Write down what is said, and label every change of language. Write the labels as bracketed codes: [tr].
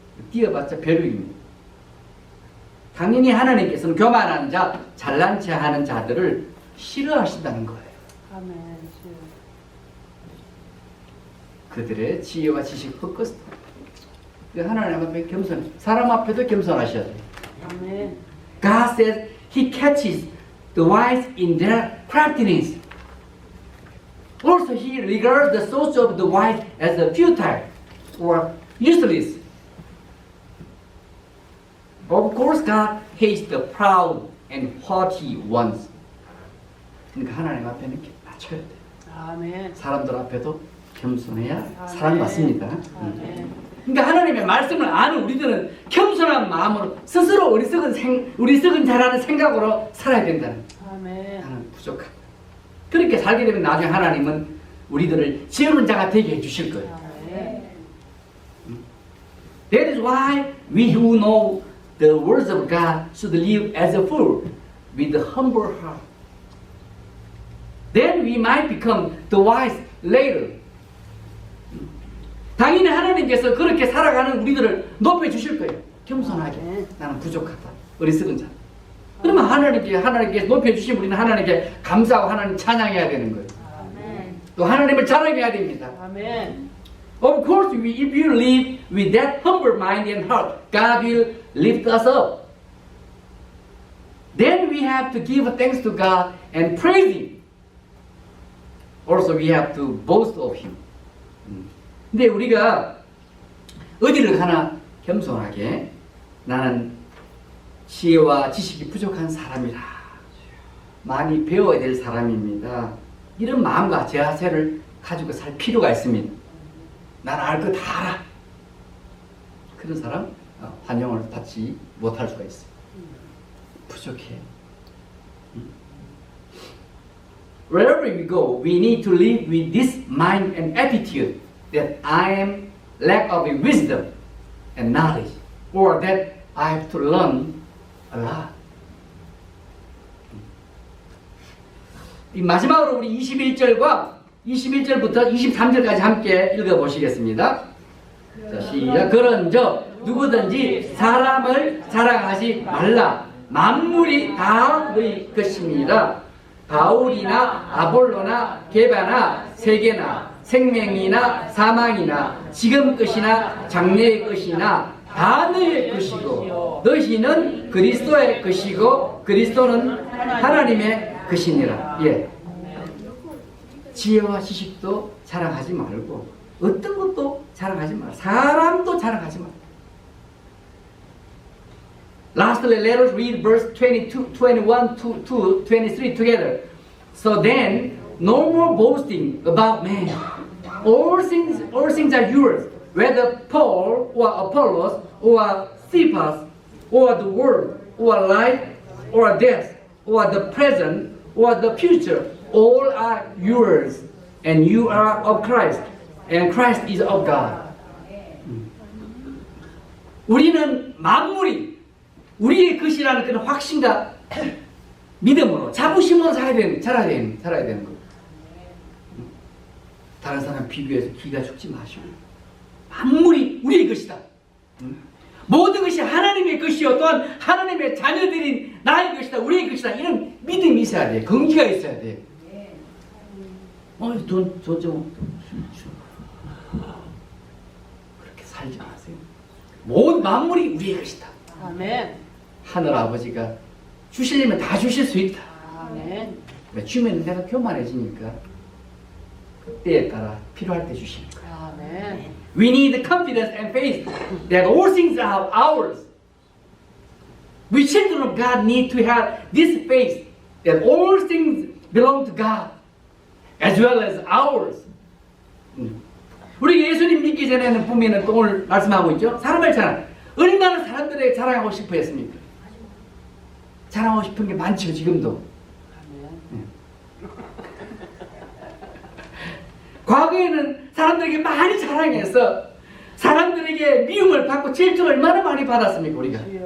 [ko] 뛰어봤자 벼룩입니다. 당연히 하나님께서는 교만한 자, 잘난 체 하는 자들을 싫어하신다는 거예요. 아멘. 그들의 지혜와 지식 헛것을. 하나님 앞에 겸손, 사람 앞에도 겸손하셔야 돼요. 아멘. [en] God says He catches the wise in their craftiness. Also, He regards the thoughts of the wise as futile or useless. Of course, God hates the proud and haughty ones. [ko] 그러니까 하나님 앞에는 이렇게 맞춰야 돼요. 아멘. 사람들 앞에도 겸손해야 사랑받습니다. 아멘. 그러니까 하나님의 말씀을 아는 우리들은 겸손한 마음으로 스스로 어리석은 자라는 생각으로 살아야 된다는. 아멘. 나는 부족하다. 그렇게 살게 되면 나중에 하나님은 우리들을 지혜로운 자가 되게 해주실 거예요. 아멘. [en] That is why we who know the words of God should live as a fool with a humble heart. Then then we might become the wise later. [ko] 당연히 하나님께서 그렇게 살아가는 우리들을 높여주실 거예요. 겸손하게. 나는 부족하다. 어리석은 자. 그러면 하나님께 높여주신 우리는 하나님께 감사하고 하나님 찬양해야 되는 거예요. 또 하나님을 자랑해야 됩니다. 아멘. [en] Of course, if you live with that humble mind and heart, God will lift us up. Then we have to give thanks to God and praise Him. Also, we have to boast of Him. [ko] 근데 우리가 어디를 가나 겸손하게 나는 지혜와 지식이 부족한 사람이라. 많이 배워야 될 사람입니다. 이런 마음과 자세를 가지고 살 필요가 있습니다. 나는 알 거 다 알아. 그런 사람 환영을 받지 못할 수가 있어요. 부족해. [en] Wherever we go, we need to live with this mind and attitude that I am lack of wisdom and knowledge, or that I have to learn a lot. [ko] 이 마지막으로 우리 21절과 21절부터 23절까지 함께 읽어보시겠습니다. 자, 시작. 그런즉 누구든지 사람을 자랑하지 말라. 만물이 다 너희 것입니다. 바울이나 아볼로나 게바나 세계나 생명이나 사망이나 지금 것이나 장래의 것이나 다 너희의 것이고 너희는 그리스도의 것이고 그리스도는 하나님의 것이니라. 예. 지혜와 지식도 자랑하지 말고 어떤 것도 자랑하지 말고 사람도 자랑하지 말고. [en] Lastly, let us read verse 22, 21 to 23 together. So then, no more boasting about men. All things are yours, whether Paul or Apollos or Cephas or the world or life or death or the present or the future. All are yours, and you are of Christ, and Christ is of God. [ko] 우리는 만물이 우리의 것이라는 그런 확신과 믿음으로 자부심으로 살아야 되는 거. 다른 사람 비교해서 기가 죽지 마시고 만물이 우리의 것이다. 모든 것이 하나님의 것이요 또한 하나님의 자녀들인 나의 것이다. 우리의 것이다. 이런 믿음이 있어야 돼. 긍지가 있어야 돼. 돈 좀 그렇게 살지 마세요. 모든 만물이 우리의 것이다. 아멘. 하늘 아버지가 주시려면 다 주실 수 있다. 아멘. 주면 내가 교만해지니까 그때에 따라 필요할 때 주시니까. 아멘. [en] We need confidence and faith that all things are ours. We children of God need to have this faith that all things belong to God as well as ours. [ko] 우리 예수님 믿기 전에는 보면은 또 오늘 말씀하고 있죠. 사람을 자랑. 얼마나 사람들에게 자랑하고 싶어 했습니까? 자랑하고 싶은 게 많죠, 지금도. 과거에는 사람들에게 많이 자랑해서 사람들에게 미움을 받고 질투를 얼마나 많이 받았습니까, 우리가?